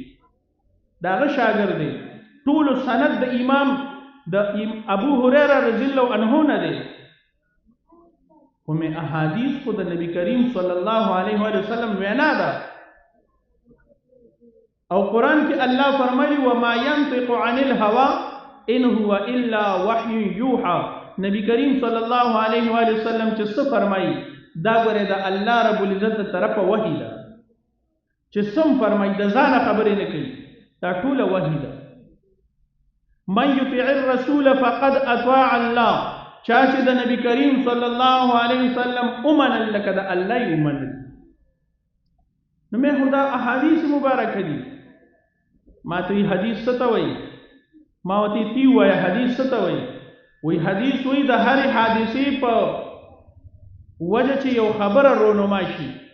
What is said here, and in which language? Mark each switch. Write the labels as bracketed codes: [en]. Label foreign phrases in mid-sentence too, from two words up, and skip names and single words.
[ps] داغه شاګرد دی. ټول سند د امام د ابو هريره [ar] رضی الله عنه [ps] نه دی. کومه احادیث خو د نبی کریم [ar] صلی الله علیه و سلم [ps] وینا ده او قران کې الله فرمایي [ar] وما ينطق عن الهوى ان هو الا وحي يوحى. [ps] نبی کریم [ar] صلی الله علیه و سلم [ps] چې څه فرمایي دا غره د الله [ar] رب العزت [ps] تر طرفه وحی ده. چې سم فرمایي د ځان خبرې نه کوي، دا ټول وحی ده. [ar] من يطيع الرسول فقد اطاع الله. [ps] چا چې د نبی کریم [ar] صلی الله علیه وسلم [ps] اومنل لکه د الله اومنل. نو مې خدا احادیث مبارکه دي. ما ته حدیث څه ته وایي؟ ما ورته تی وایي حدیث څه ته وایي؟ وایي حدیث وایي د هرې حادثې په وجه چې یو خبره رونما شي.